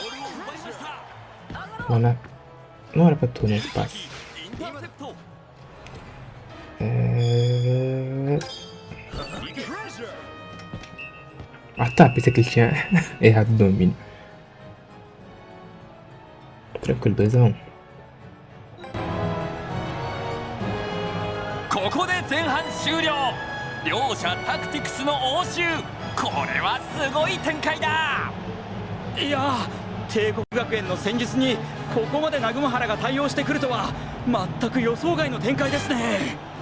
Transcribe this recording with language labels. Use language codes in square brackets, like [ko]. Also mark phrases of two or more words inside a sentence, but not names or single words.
[pt] Não era pra tu, né, espaço. Ah tá, pensei que ele tinha errado o domínio. Tranquilo, 2-1. [ja] ここで前半終了。両者タクティクスの応酬。これはすごい展開だ。いや帝国学園の戦術にここまで南雲原が対応してくるとは全く予想外の展開ですね。